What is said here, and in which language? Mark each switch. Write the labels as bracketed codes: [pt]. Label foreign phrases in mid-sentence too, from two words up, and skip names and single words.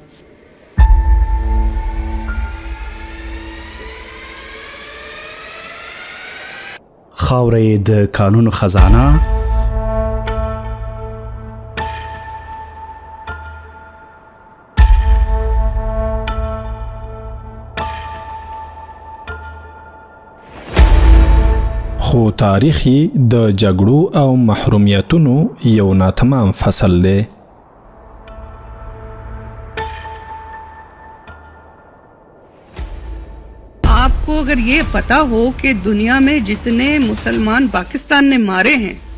[ps] خاوره یې د کانونو خزانه، خو تاریخ یې د جګړو او محرومیتونو یو ناتمام فصل دی. [ur] آپ کو اگر یہ پتا ہو کہ دنیا میں جتنے مسلمان پاکستان نے مارے ہیں,